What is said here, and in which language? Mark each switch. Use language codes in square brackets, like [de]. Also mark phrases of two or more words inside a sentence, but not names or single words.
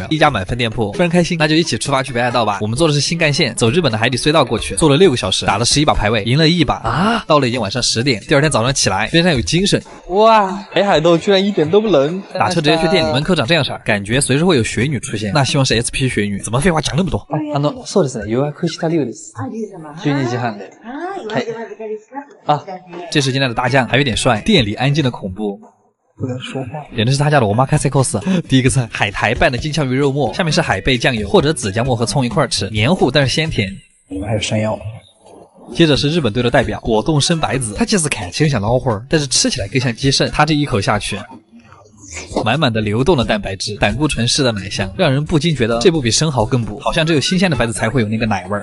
[zh] 一家满分店铺，非常开心，那就一起出发去北海道吧。我们坐的是新干线，走日本的海底隧道过去，坐了6个小时，打了11把排位，赢了1把啊！到了已经晚上10点，第二天早上起来非常有精神。哇，北海道居然一点都不冷，打车直接去店里，门口长这样式儿，感觉随时会有雪女出现。那希望是 SP 雪女，怎么废話讲那么多？ [ja] そうですね。予約した龍です。12時半で。 [zh] 啊，这是今天的大酱，还有点帅。店里安静的恐怖。不能说话，简直是他家的我妈开 C cos。第一个菜，海苔拌的金枪鱼肉末，下面是海贝酱油或者紫姜末和葱一块吃，黏糊但是鲜甜。里面还有山药。接着是日本队的代表果冻生白子，它其实看起来像老花，但是吃起来更像鸡肾。它这一口下去，满满的流动的蛋白质，胆固醇式的奶香，让人不禁觉得这部比生蚝更补，好像只有新鲜的白子才会有那个奶味儿。